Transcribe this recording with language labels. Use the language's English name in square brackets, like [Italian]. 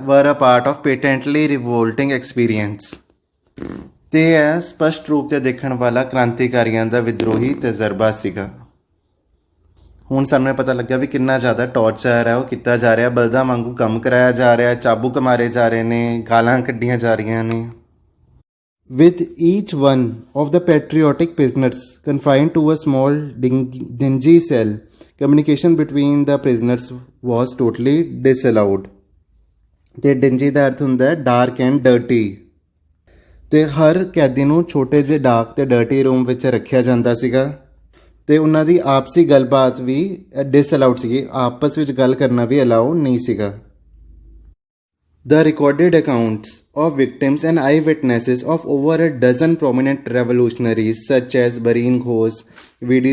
[English] Were a part of patently revolting experience. [Punjabi] ਤੇ ਇਹ ਸਪਸ਼ਟ ਰੂਪ 'ਤੇ ਦੇਖਣ ਵਾਲਾ ਕ੍ਰਾਂਤੀਕਾਰੀਆਂ ਦਾ ਵਿਦਰੋਹੀ ਤਜਰਬਾ ਸੀਗਾ। ਹੁਣ ਸਾਨੂੰ ਇਹ ਪਤਾ ਲੱਗਿਆ ਵੀ ਕਿੰਨਾ ਜ਼ਿਆਦਾ ਟੌਰਚਰ ਹੈ ਉਹ ਕੀਤਾ ਜਾ ਰਿਹਾ, ਬਲਦਾਂ ਵਾਂਗੂ ਕੰਮ ਕਰਾਇਆ ਜਾ ਰਿਹਾ, ਚਾਬੁਕ ਮਾਰੇ ਜਾ ਰਹੇ ਨੇ, ਗਾਲਾਂ ਕੱਢੀਆਂ ਜਾ ਰਹੀਆਂ ਨੇ। [English] With each one of the patriotic prisoners confined to a small dingy cell, communication between the prisoners was totally disallowed। [Punjabi] ਤੇ dingy ਦਾ ਅਰਥ ਹੁੰਦਾ ਹੈ [English] Dark and dirty. [Punjabi] ਤੇ ਹਰ ਕੈਦੀ ਨੂੰ ਛੋਟੇ ਜਿਹੇ ਡਾਰਕ ਤੇ ਡਰਟੀ ਰੂਮ ਵਿੱਚ ਰੱਖਿਆ ਜਾਂਦਾ ਸੀਗਾ ਤੇ ਉਹਨਾਂ ਦੀ ਆਪਸੀ ਗੱਲਬਾਤ ਵੀ ਡਿਸਅਲਾਊਡ ਸੀਗੀ, ਆਪਸ ਵਿੱਚ ਗੱਲ ਕਰਨਾ ਵੀ ਅਲਾਉ ਨਹੀਂ ਸੀਗਾ। [English] The recorded accounts of victims and eyewitnesses of over a dozen prominent revolutionaries such as Barin Ghosh, V.D.